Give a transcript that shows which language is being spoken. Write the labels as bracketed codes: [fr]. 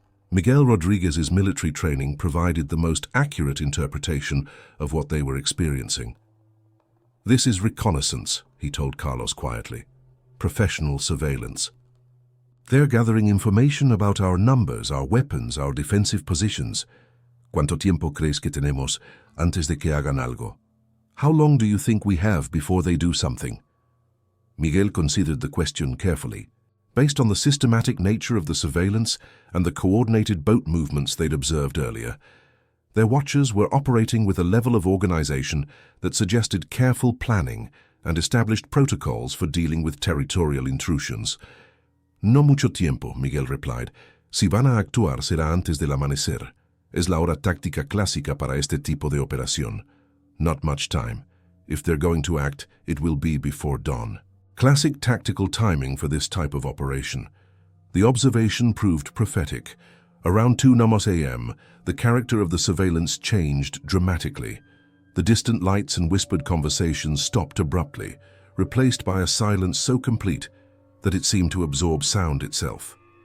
[en] Miguel Rodriguez's military training provided the most accurate interpretation of what they were experiencing. "This is reconnaissance," he told Carlos quietly. "Professional surveillance. They're gathering information about our numbers, our weapons, our defensive positions. [es] ¿Cuánto tiempo crees que tenemos antes de que hagan algo? [en] How long do you think we have before they do something?" Miguel considered the question carefully. Based on the systematic nature of the surveillance and the coordinated boat movements they'd observed earlier, their watchers were operating with a level of organization that suggested careful planning and established protocols for dealing with territorial intrusions. [es] No mucho tiempo, Miguel replied. Si van a actuar será antes del amanecer. Es la hora táctica clásica para este tipo de operación. [en] Not much time. If they're going to act, it will be before dawn. Classic tactical timing for this type of operation. The observation proved prophetic. Around 2 a.m., the character of the surveillance changed dramatically. The distant lights and whispered conversations stopped abruptly, replaced by a silence so complete that it seemed to absorb sound itself.